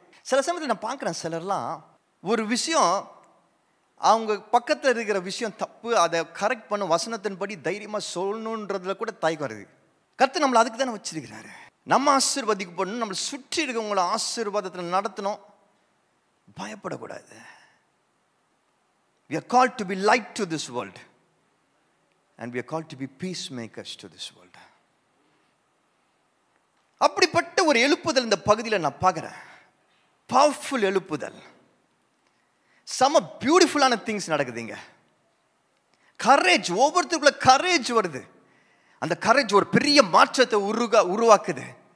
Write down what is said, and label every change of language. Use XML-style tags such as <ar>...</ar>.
<ta>சில சமயத்தில் நான் பார்க்குறேன், சிலர்லாம் ஒரு விஷயம் அவங்க பக்கத்தில் இருக்கிற விஷயம் தப்பு, அதை கரெக்ட் பண்ண வசனத்தின்படி தைரியமாக சொல்லணுன்றதுல கூட தயக்கம் வருது. கர்த்தர் நம்மளை அதுக்கு தானே வச்சிருக்கிறாரு. நம்ம ஆசீர்வதிக்கப்படணும், நம்மளை சுற்றி இருக்கவங்கள ஆசீர்வாதத்தில் நடத்தணும், பயப்படக்கூடாது.</ta> <en>We are called to be light to this world and we are called to be peacemakers to this world.</en> <ta>அப்படிப்பட்ட ஒரு எழுப்புதல் இந்த பகுதியில் நான் பார்க்குறேன். பவர்ஃபுல் எழுப்புதல், செம பியூட்டிஃபுல்லான திங்ஸ் நடக்குதுங்க. கரேஜ், ஒவ்வொருத்தருக்குள்ள கரேஜ் வருது. அந்த கரேஜ் ஒரு பெரிய மாற்றத்தை உருவாக்குது.</ta>